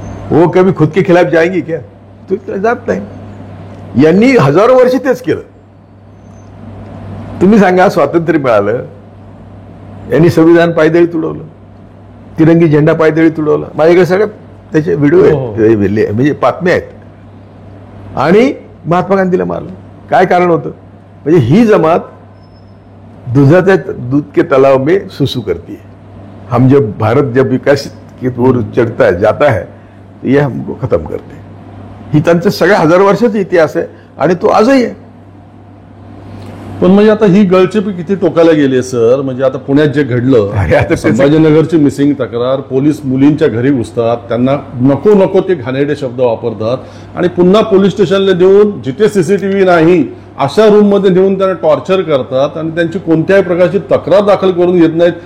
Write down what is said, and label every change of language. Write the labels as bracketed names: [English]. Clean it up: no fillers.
[Hindi] वो कभी खुद के खिलाफ जाएंगी क्या? [Marathi] तो जात नाही. यांनी हजारो वर्ष तेच केलं. तुम्ही सांगा, स्वातंत्र्य मिळालं, यांनी संविधान पायदळी तुडवलं, तिरंगी झेंडा पायदळी तुडवला. माझ्याकडे सगळे त्याचे व्हिडिओ आहेत, म्हणजे बातम्या आहेत. आणि महात्मा गांधीला मारलं. काय कारण होतं? म्हणजे ही जमात दुधाच्या [Hindi] दूध के तलाव में सुसु करती है. हम जब भारत जब विकास की ओर चढ़ता है, जाता है, तो ये हमको खत्म करते. [Marathi] ही त्यांचा सगळ्या हजारो वर्षाचा इतिहास आहे आणि तो आजही आहे. पण म्हणजे आता ही गळचेपी किती टोकाला गेली आहे सर. म्हणजे आता पुण्यात जे घडलं, संभाजीनगरची मिसिंग तक्रार, पोलीस मुलींच्या घरी घुसतात, त्यांना नको नको ते घाणेरडे शब्द वापरतात आणि पुन्हा पोलीस स्टेशनला देऊन, जिथे सीसीटीव्ही नाही अशा रूम मध्ये नेऊन त्यांना टॉर्चर करतात आणि त्यांची कोणत्याही प्रकारची तक्रार दाखल करून घेत नाहीत.